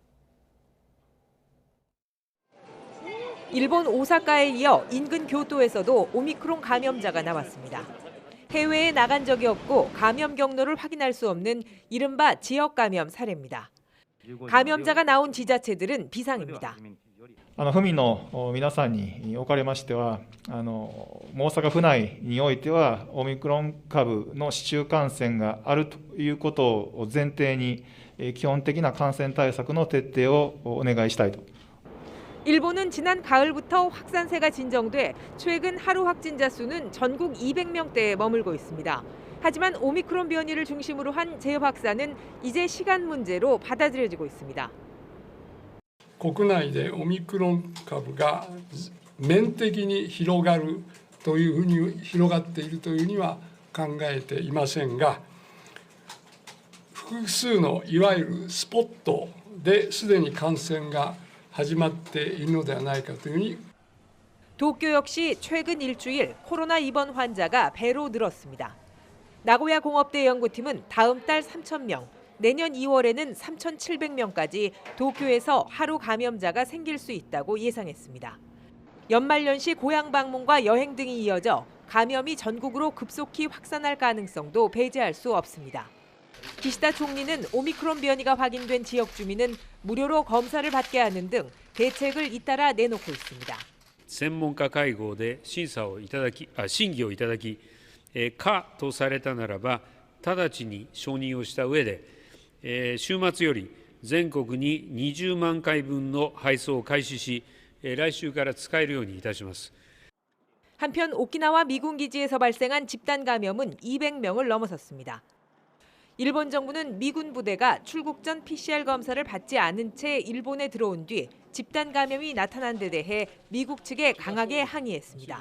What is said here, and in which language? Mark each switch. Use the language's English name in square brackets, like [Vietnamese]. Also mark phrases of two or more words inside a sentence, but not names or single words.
[Korean] 일본 오사카에 이어 인근 교토에서도 오미크론 감염자가 나왔습니다. 해외에 나간 적이 없고 감염 경로를 확인할 수 없는 이른바 지역 감염 사례입니다. 감염자가 나온 지자체들은 비상입니다. [Japanese] 府民の皆さんにおかれましては、大阪府内においてはオミクロン株の市中感染があるということを前提に、基本的な感染対策の徹底をお願いしたいと。 [Korean] 일본은 지난 가을부터 확산세가 진정돼 최근 하루 확진자 수는 전국 200명대에 머물고 있습니다. 하지만 오미크론 변이를 중심으로 한 재확산은 이제 시간 문제로 받아들여지고 있습니다. [Japanese] 国内でオミクロン株が面的に広がるというふうに広がっているというには考えていませんが、複数のいわゆるスポットですでに感染が始まっているのではないかというふうに。 [Korean] 도쿄 역시 최근 일주일 코로나 입원 환자가 배로 늘었습니다. 나고야 공업대 연구팀은 다음 달 3,000명, 내년 2월에는 3,700명까지 도쿄에서 하루 감염자가 생길 수 있다고 예상했습니다. 연말연시 고향 방문과 여행 등이 이어져 감염이 전국으로 급속히 확산할 가능성도 배제할 수 없습니다. 기시다 총리는 오미크론 변이가 확인된 지역 주민은 무료로 검사를 받게 하는 등 대책을 잇따라 내놓고 있습니다. [Japanese] 専門家会合で審議をいただき、可とされたならば直ちに承認をした上で、週末より全国に20万回分の配送を開始し、来週から使えるようにいたします。 [Korean] 한편 오키나와 미군 기지에서 발생한 집단 감염은 200명을 넘어섰습니다. 일본 정부는 미군 부대가 출국 전 PCR 검사를 받지 않은 채 일본에 들어온 뒤 집단 감염이 나타난 데 대해 미국 측에 강하게 항의했습니다.